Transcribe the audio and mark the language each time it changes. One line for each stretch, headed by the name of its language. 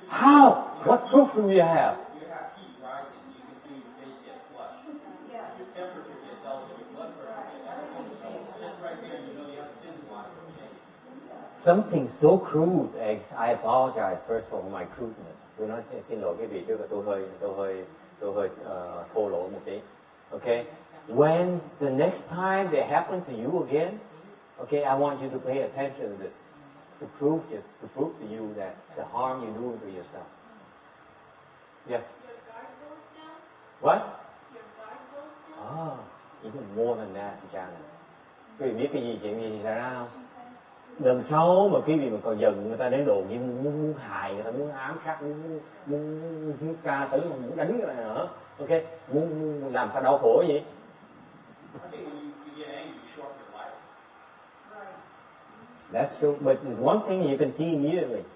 English: How? What proof do you have? You have heat rising, you can feel your face get flushed. Your temperature gets elevated, your blood pressure gets elevated. So just right there, you know you have a physiological change. Something so crude. I apologize first for my crudeness.
Vietnamese: Tôi nói xin lỗi quý vị trước là tôi hơi thô lỗ một tí.
English: Okay? When the next time that happens to you again, okay, I want you to pay attention to this. To prove to you that the harm you're doing to yourself. Yes. Your guard goes down. What? Your guard goes down. Even more than that, Janice.
Vietnamese: Quý vị biết chuyện gì xảy ra không? Lần sau mà quý vị mà còn giận người ta đến độ như muốn hại người ta, muốn ám sát, muốn tra tấn, muốn đánh người ta nữa, ok, muốn làm ta đau khổ gì?
English: I think when you get angry, you shorten your life. That's true, but there's one thing you can see immediately.